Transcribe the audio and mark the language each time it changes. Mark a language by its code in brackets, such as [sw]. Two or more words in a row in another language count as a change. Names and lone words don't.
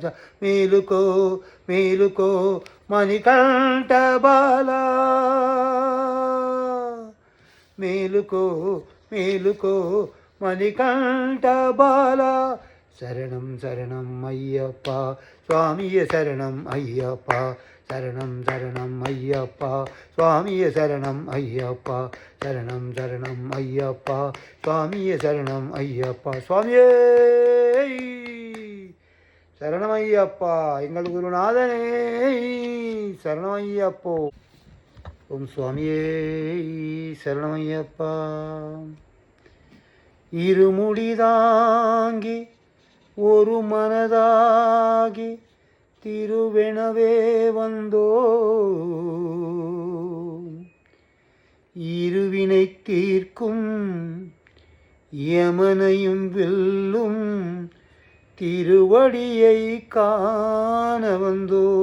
[te] మేలుకో మేలుకో మణికంఠ బాల, మేలుకో మేలుకో మణికంఠ బాల. శరణం శరణం అయ్యప్ప స్వామియ శరణం అయ్యప్ప, శరణం శరణం అయ్యప్ప స్వామియ శరణం అయ్యప్ప, శరణం శరణం అయ్యప్ప స్వామియ శరణం అయ్యప్ప. [ta] சுவாமியே சரணமையப்பா, எங்கள் குருநாதனே சரணமையப்போ. ஓம் சுவாமியே சரணமையப்பா. இருமுடிதாங்கி ஒரு மனதாகி திருவெனவே வந்தோ, இருவினை தீர்க்கும் யமனையும் வெல்லும் திருவடியை காண வந்தோ.